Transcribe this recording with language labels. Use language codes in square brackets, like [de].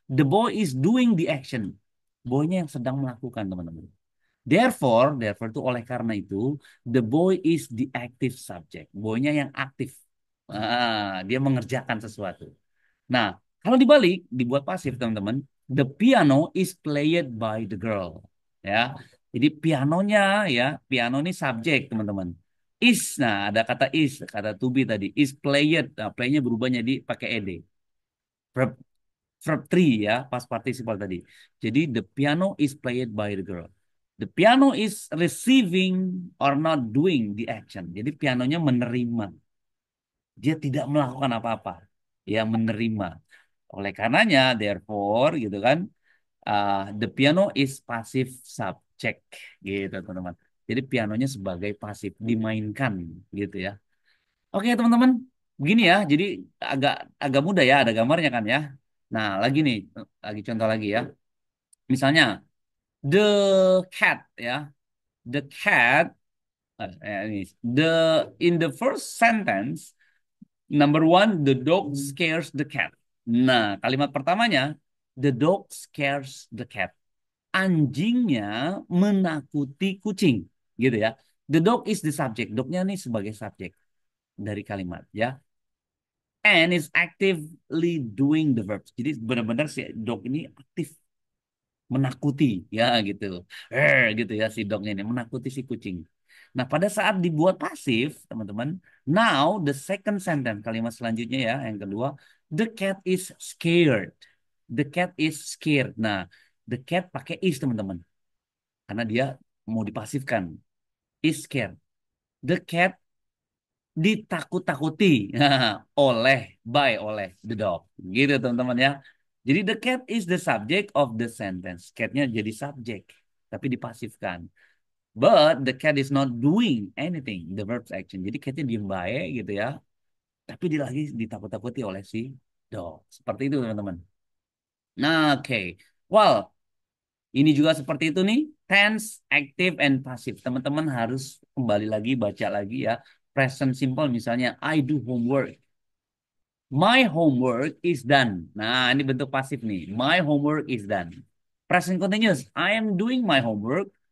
[en] The boy is doing the action. [id] Boy-nya yang sedang melakukan teman-teman. [en] Therefore [id] itu oleh karena itu, [en] the boy is the active subject. [id] Boy-nya yang aktif. Dia mengerjakan sesuatu. Nah, kalau dibalik, dibuat pasif teman-teman, [en] the piano is played by the girl. [id] Ya, jadi pianonya ya, piano ini subjek teman-teman. Is, nah ada kata is, kata to be tadi, is played. Nah, play-nya berubah jadi pakai ed. Verb, verb 3 ya, past participle tadi. Jadi [en] the piano is played by the girl. The piano is receiving or not doing the action. [id] Jadi pianonya menerima. Dia tidak melakukan apa-apa. Ya menerima. Oleh karenanya, therefore, gitu kan, [en] the piano is passive subject, [id] gitu teman-teman. Jadi pianonya sebagai pasif, dimainkan, gitu ya. Oke teman-teman, begini ya. Jadi agak agak mudah ya, ada gambarnya kan ya. Nah lagi nih, lagi contoh lagi ya. Misalnya the cat ya, the cat. [en] Ini, the in the first sentence, number one, the dog scares the cat. [id] Nah, kalimat pertamanya, [en] the dog scares the cat. [id] Anjingnya menakuti kucing, gitu ya. [en] The dog is the subject. [id] Dognya nih sebagai subjek dari kalimat, ya. [en] And is actively doing the verbs. [id] Jadi benar-benar si dog ini aktif menakuti, ya gitu. Gitu ya si dognya ini menakuti si kucing. Nah, pada saat dibuat pasif, teman-teman, [en] now the second sentence, [id] kalimat selanjutnya ya, yang kedua, [en] the cat is scared. The cat is scared. [id] Nah, [en] the cat pakai is, teman-teman. [id] Karena dia mau dipasifkan. [en] Is scared. [id] The cat ditakut-takuti oleh the dog. Gitu, teman-teman ya. [en] Jadi the cat is the subject of the sentence. [id] Catnya jadi subjek, tapi dipasifkan. [en] But the cat is not doing anything, the verbs action. [id] Jadi catnya diem baik gitu ya. Tapi dia lagi ditakut-takuti oleh si dog. Seperti itu teman-teman. Nah, oke. Well, ini juga seperti itu nih. [en] Tense, active, and passive. [id] Teman-teman harus kembali lagi, baca lagi ya. Present simple misalnya, [en] I do homework. My homework is done. [id] Nah, ini bentuk pasif nih. [en] My homework is done. Present continuous. I am doing my homework.